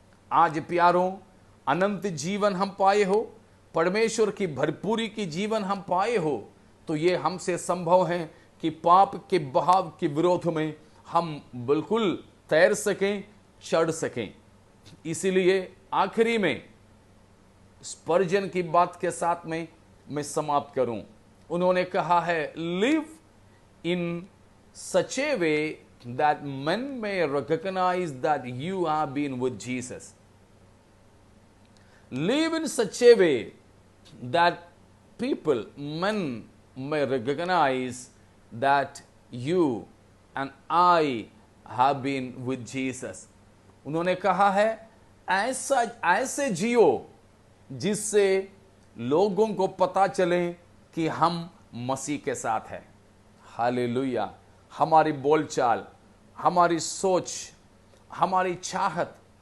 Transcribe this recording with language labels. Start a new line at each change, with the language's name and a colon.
Hindi: आज प्यारों, अनंत जीवन हम पाए हो, परमेश्वर की भरपूरी की जीवन हम पाए हो, तो ये हमसे संभव है कि पाप के बहाव के विरोध में हम बिल्कुल तैर सकें, चढ़ सकें। इसीलिए आखिरी में स्पर्जन की बात के साथ में मैं समाप्त करूं। उन्होंने कहा है,
English: Live in such a way that men may recognize that you have been with Jesus. Live in such a way that men may recognize that you and I have been with Jesus.
Hindi: उन्होंने कहा है, ऐसे जियो जिससे लोगों को पता चले कि हम मसीह के साथ हैं। हालेलुया। हमारी बोलचाल, हमारी सोच, हमारी चाहत,